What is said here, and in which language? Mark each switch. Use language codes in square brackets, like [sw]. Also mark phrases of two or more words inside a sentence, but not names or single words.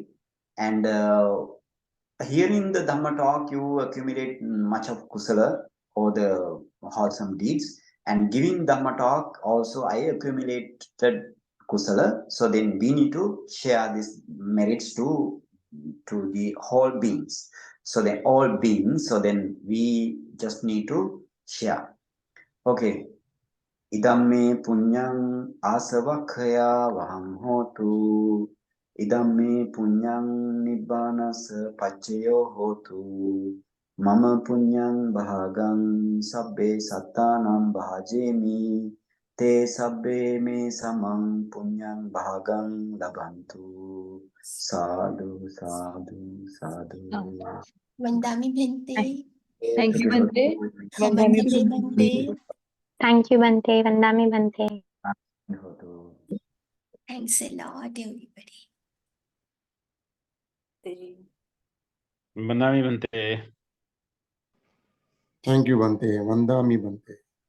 [en] And hearing the Dhamma talk, you accumulate much of kusala or the wholesome deeds. And giving Dhamma talk, also I accumulated kusala. So then we need to share these merits to the whole beings. So then all beings, so then we just need to share. Okay. [pi] Idam me punyang asavakhaya vaham hotu. Idam me punyang nibbanas paccaya hotu. Mama punyang bhagang sabbe sattanam bhajemi. Te sabbe me samang punyang bhagang labantu. Sadhu, sadhu, sadhu. Vandami Bhante. [en] Thank you, Bhante. [hi] Namaste Bhante. [en] Thank you, [pi] Bhante. Vandami Bhante. [en] Thanks a lot, everybody. [pi] Vandami Bhante. [en] Thank you, [pi] Bhante. Vandami Bhante.